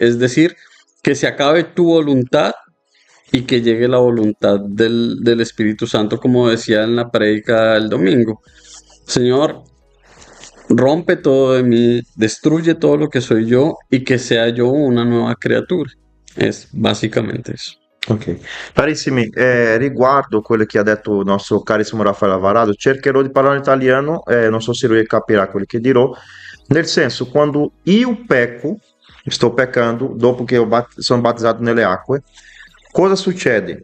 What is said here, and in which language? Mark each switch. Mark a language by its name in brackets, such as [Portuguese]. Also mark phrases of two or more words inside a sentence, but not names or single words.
[Spanish] Es decir, que se acabe tu voluntad y que llegue la voluntad del Espíritu Santo, como decía en la prédica el domingo. Señor, rompe todo de mí, destruye todo lo que soy yo y que sea yo una nuova criatura. Es basicamente eso. Ok. [Italian] Carissimi, riguardo quello che ha detto il nostro carissimo Raffaele Alvarado, cercherò di parlare in italiano, non so se lui capirà quello che dirò, nel senso, quando io pecco, sto peccando, dopo che sono battezzato nelle acque, cosa succede?